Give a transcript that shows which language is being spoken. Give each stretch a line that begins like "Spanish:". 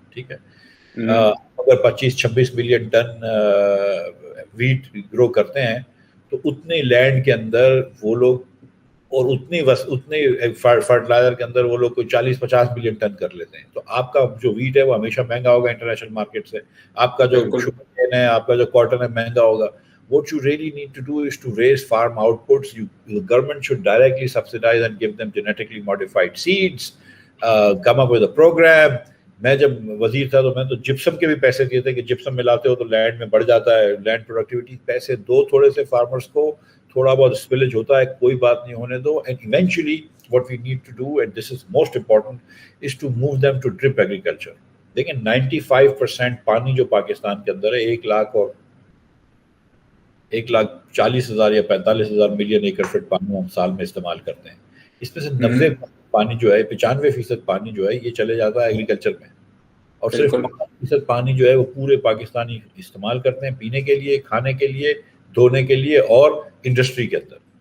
Urdu: ٹھیک ہے, اگر 25-26 ملین ٹن ویٹ گرو کرتے ہیں تو اتنے لینڈ کے اندر وہ لوگ, اور اتنے فرٹیلائزر کے اندر وہ لوگ کوئی 40-50 ملین ٹن کر لیتے ہیں. تو آپ کا جو ویٹ ہے وہ ہمیشہ مہنگا ہوگا انٹرنیشنل مارکیٹ سے. آپ کا جو شوگر کین ہے, آپ کا جو کاٹن ہے, مہنگا ہوگا.
English: What you really need to do is to raise farm outputs. The government should directly subsidize and give them genetically modified seeds. Come up with a program.
Urdu: میں جب وزیر تھا تو میں تو جپسم کے بھی پیسے دیے تھے کہ جپسم ملاتے ہو تو لینڈ میں بڑھ جاتا ہے, لینڈ پروڈکٹیوٹی. پیسے دو تھوڑے سے فارمرس کو, تھوڑا بہت اسپلج ہوتا ہے, کوئی بات نہیں, ہونے دو.
English: And eventually what we need to do, and this is most important, is to move them to drip agriculture.
Urdu: دیکھیں 95% پانی جو پاکستان کے اندر ہے, 1,40,000 یا 45,000 ملین ایکڑ فٹ پانی ہم سال میں استعمال کرتے ہیں. اس میں سے 90% پانی جو ہے, 95% پانی جو ہے یہ چلے جاتا ہے ایگریکلچر میں, اور صرف 5% پانی جو ہے وہ پورے پاکستانی استعمال کرتے ہیں پینے کے لیے, کھانے کے لیے, دھونے کے لیے اور انڈسٹری کے اندر.